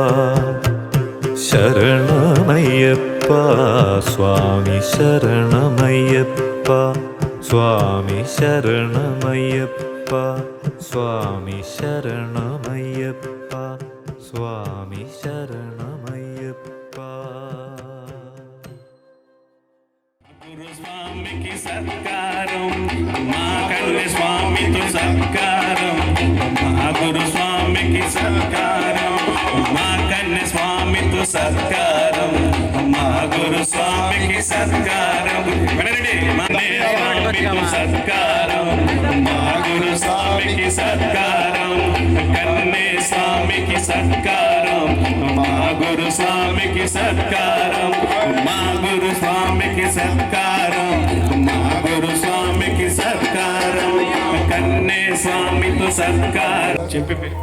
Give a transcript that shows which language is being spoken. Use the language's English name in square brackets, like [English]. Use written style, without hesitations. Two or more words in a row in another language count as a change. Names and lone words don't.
[Malayalam] ശരണമയ്യപ്പ സ്വാമി ശരണമയ്യപ്പ സ്വാമി ശരണമയ്യപ്പ സ്വാമി ശരണമയ്യപ്പ സ്വാമി ശരണമയ്യപ്പ [Telugu] గురుస్వామికి సత్కారం మా కన్య స్వామితో సత్కారం మా గురుస్వామికి సత్కారం మా కన్య స్వామితో సత్కారం మా గురుస్వామికి సత్కారం వినండి మా స్వామితో సత్కారం మా గురుస్వామికి సత్కారం కన్య స్వామికి సత్కారం మా గురుస్వామికి సత్కారం మా గురుస్వామికి సత్కారం మా గురుస్వామికి సత్కారం కన్నే స్వామితో సత్కారం చెప్పి